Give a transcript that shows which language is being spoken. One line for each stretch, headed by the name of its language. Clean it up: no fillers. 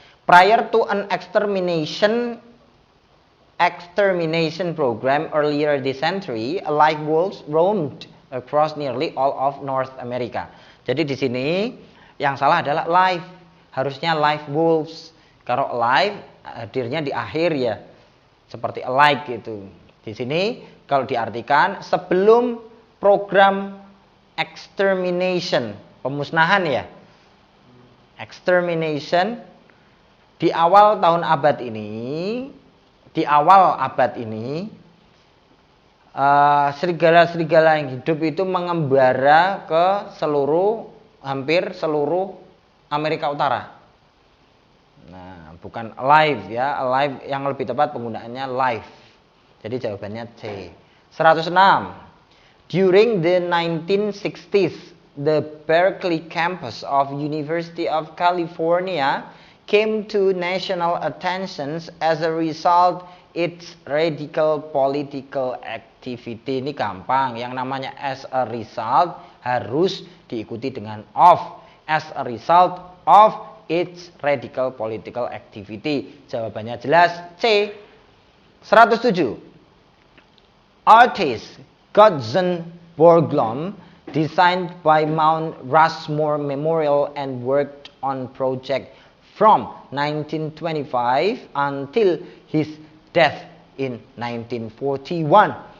English: Prior to an extermination program earlier this century, live wolves roamed across nearly all of North America.
Indonesian: Jadi di sini yang salah adalah live. Harusnya live wolves. Kalau live hadirnya di akhir ya. Seperti alike gitu. Di sini kalau diartikan sebelum program extermination, pemusnahan ya. Extermination di awal abad ini, serigala-serigala yang hidup itu mengembara ke hampir seluruh Amerika Utara. Nah, bukan alive ya, alive yang lebih tepat penggunaannya live. Jadi jawabannya C. 106.
English: During the 1960s, the Berkeley campus of University of California came to national attention as a result its radical political activity.
Indonesian: Ini gampang, yang namanya
English: as a result
Indonesian: harus diikuti dengan of.
English: As a result of its radical political activity.
Indonesian: Jawabannya jelas C. 107.
English: Artist Gottsen Borglum designed by Mount Rushmore Memorial and worked on project from 1925 until his death in 1941.